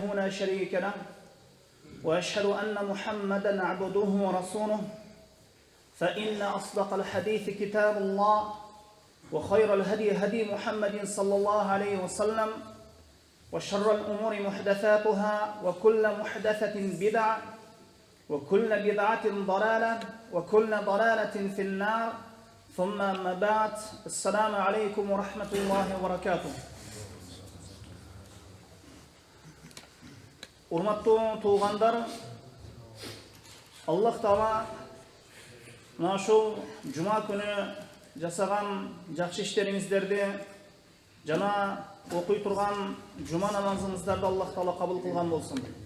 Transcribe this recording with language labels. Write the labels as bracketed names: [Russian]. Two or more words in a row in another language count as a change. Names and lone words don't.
[Arabic] لا شريك له وأشهد أن محمدًا عبده ورسوله فإن أصدق الحديث كتاب الله وخير الهدي هدي محمد صلى الله عليه وسلم وشر الأمور محدثاتها وكل محدثة بدعة وكل بدعة ضلالة وكل ضلالة في النار ثم أما بعد السلام عليكم ورحمة الله وبركاته. [Kyrgyz] Урматтуу туугандар, Аллах Таала мына ушул жума күнү жасаган жакшы иштериңиздерди жана окуй турган жума намазыңыздарды Аллах Таала кабыл кылган болсун.